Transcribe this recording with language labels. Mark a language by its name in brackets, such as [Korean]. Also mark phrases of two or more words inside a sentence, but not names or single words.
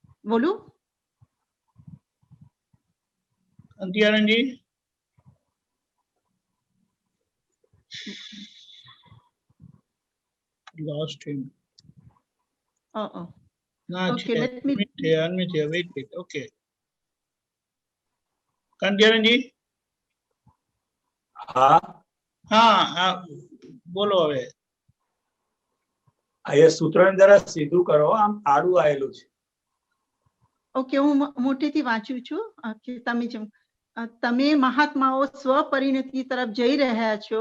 [Gujarati] બોલું? [English] અંતિયાનંદજી lost him. [Gujarati] ના [English] Okay, [Gujarati] છે [English] let me. [Gujarati] અનમિટ છે [English] wait okay [Gujarati] કાંતિયાનંદજી હા હા હા બોલો હવે આ એ સૂત્રને જરા સીધું કરો, આમ આડું આવેલું છે. ઓકે, હું મોટેથી વાંચું છું કે તમે મહાત્માઓ સ્વપરિણતિ તરફ જઈ રહ્યા છો.